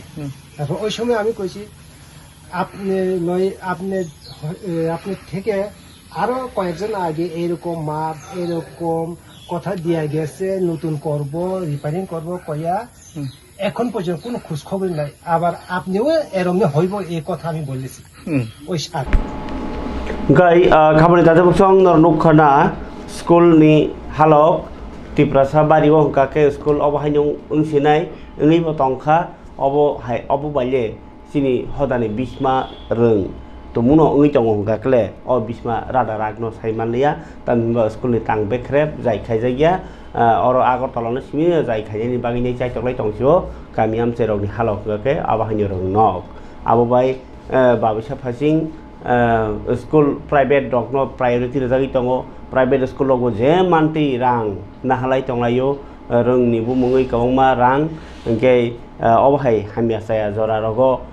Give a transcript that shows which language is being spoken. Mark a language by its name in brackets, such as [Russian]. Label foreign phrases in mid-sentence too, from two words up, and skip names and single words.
[Bangla] তারপর ওই সময় আমি কইছি আপনি থেকে আরো কয়েকজন আগে এরকম মাপ এরকম কথা দিয়া গেছে নতুন করব রিপেয়ারিং করব কইয়া এখন পর্যন্ত কোনো খোঁজ খবর নাই। আবার আপনিও এরকম হইব এই কথা আমি বলেছি ওই সার [Kok Borok] gai khabani tate buksong nor nukhana school ni halok tiprasa bari wo hongka ke school obo hainung ungsinai ngi bo tongkha obo baile sini hodani bisma rung to muno ngi tong hongka kle o bisma rada ragno saimanliya tanba school ni tang bekrep jai khaijaya oro agartala no simi jai khaijani bagi nei chai toklai tongsio kami amse rok ni halok ke abo hainung rung nok abo bai babisa phasing [English] school private [Kok Borok] dog no priority rezagi tongo [English] private school [Kok Borok] logo je manti rang nahalai tonglayo rung ni bu mungoi kawma rang engke obhai hamya saya jora rogo